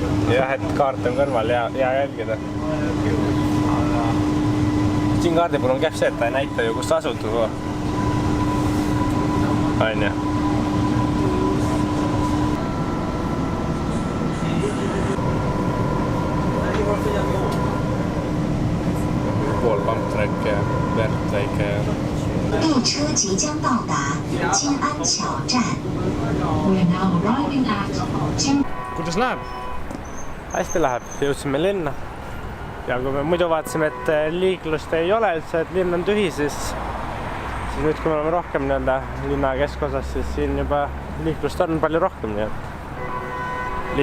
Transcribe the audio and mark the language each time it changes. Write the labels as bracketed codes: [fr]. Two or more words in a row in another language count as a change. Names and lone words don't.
[et] Jah, et kaart on kõrval ja jälgida. Siin kaardi puhul on käib see, et ta ei näita ju, kus asud. On ju. Pool pumptrack ja verd väike. [zh] 列车即将到达金安桥站。 [en] We are now arriving at Jin. [et] Kuidas läheb? Hästi läheb, jõudsime linna. Ja kui me muidu vaatasime, et liiklust ei ole üldse, et linn on tühi, siis nüüd, kui me oleme rohkem linna keskosas, siis siin juba liiklust on palju rohkem. Nii et